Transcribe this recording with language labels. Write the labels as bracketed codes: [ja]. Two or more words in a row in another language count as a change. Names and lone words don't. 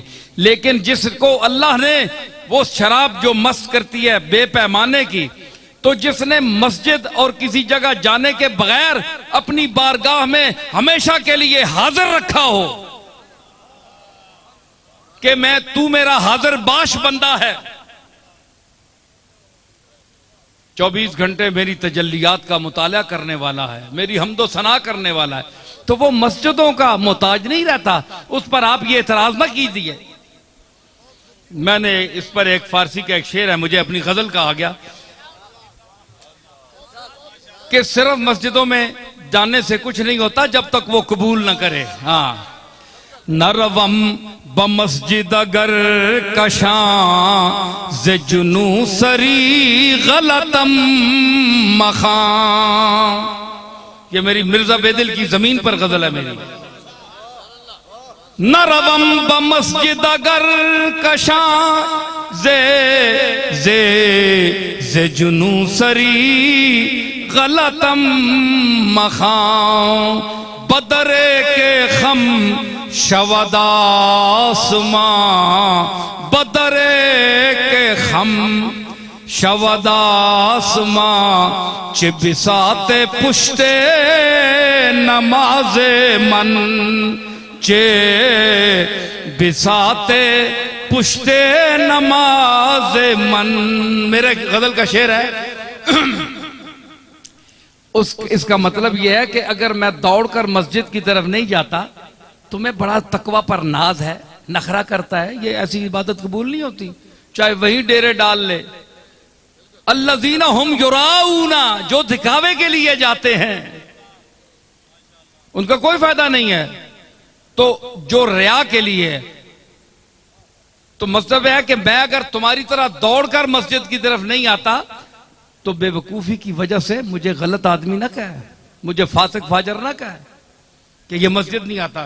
[ur] لیکن جس کو اللہ نے وہ شراب جو مست کرتی ہے بے پیمانے کی، تو جس نے مسجد اور کسی جگہ جانے کے بغیر اپنی بارگاہ میں ہمیشہ کے لیے حاضر رکھا ہو کہ تو میرا حاضر باش بندہ ہے، 24 گھنٹے میری تجلیات کا مطالعہ کرنے والا ہے، میری حمدو ثنا کرنے والا ہے، تو وہ مسجدوں کا محتاج نہیں رہتا. اس پر آپ یہ اعتراض نہ کیجیے۔ میں نے اس پر ایک فارسی کا ایک شعر ہے، مجھے اپنی غزل کا آ گیا کہ صرف مسجدوں میں جانے سے کچھ نہیں ہوتا جب تک وہ قبول نہ کرے. [fa] ها، نروم بمسجد اگر کشان ز جنون سری غلطم مخوان. [ur] یہ میری مرزا بیدل کی زمین پر غزل ہے میری. [fa] نروم بمسجد اگر کشان ز جنون سری غلطم مخوان. بدرے که خم شود آسمان، بدرے که خم شود آسمان، چه بساط پشت نماز من، چه بساط پشت نماز من. [ur] میرے غزل کا شعر ہے. اس کا مطلب یہ ہے کہ اگر میں دوڑکر مسجد کی طرف نہیں جاتا، تمہیں بڑا تقویٰ پر ناز ہے، نخرہ کرتا ہے، یہ ایسی عبادت قبول نہیں ہوتی، چاہے وہیں ڈیرے ڈال لے. [ar] الذين هم يراءون, [ur] جو دکھاوے کے لیے جاتے ہیں ان کا کوئی فائدہ نہیں ہے. تو جو ریا کے لیے ہے، تو مطلب ہے کہ میں اگر تمہاری طرح دوڑکر مسجد کی طرف نہیں آتا تو بیوقوفی کی وجہ سے مجھے غلط آدمی نہ کہے، مجھے فاسق فاجر نہ کہے کہ یہ مسجد نہیں آتا.